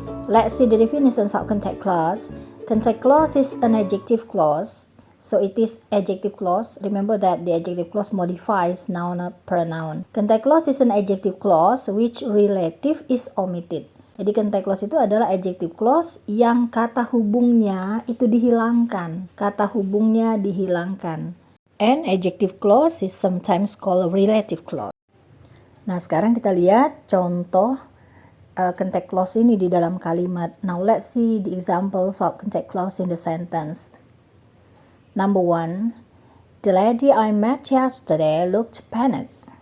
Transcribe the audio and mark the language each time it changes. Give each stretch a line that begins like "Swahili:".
English: Let's see the definitions of contact clause. Contact clause is an adjective clause. So it is adjective clause. Remember that the adjective clause modifies noun or pronoun. Contact clause is an adjective clause which relative is omitted.
Indonesian: Jadi contact clause itu adalah adjective clause yang kata hubungnya itu dihilangkan. Kata hubungnya dihilangkan.
English: And adjective clause is sometimes called relative clause.
Indonesian: Nah, sekarang kita lihat contoh contact clause ini di dalam kalimat.
English: Now let's see the examples of contact clause in the sentence. Number 1, the lady I met yesterday looked panicked.